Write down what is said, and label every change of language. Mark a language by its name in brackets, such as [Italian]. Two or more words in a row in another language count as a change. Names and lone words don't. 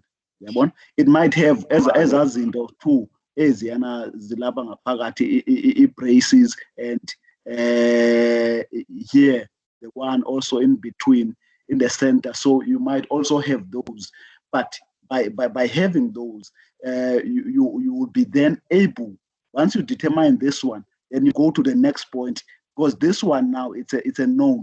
[Xhosa] Yabona? [English] It might have [Xhosa] ezaa zinto [English] too [Xhosa] eziyana zilapha ngaphakathi i-braces [English] and here the one also in between in the center. So you might also have those, but by having those, you will be then able, once you determine this one, then you go to the next point, because this one now it's a known.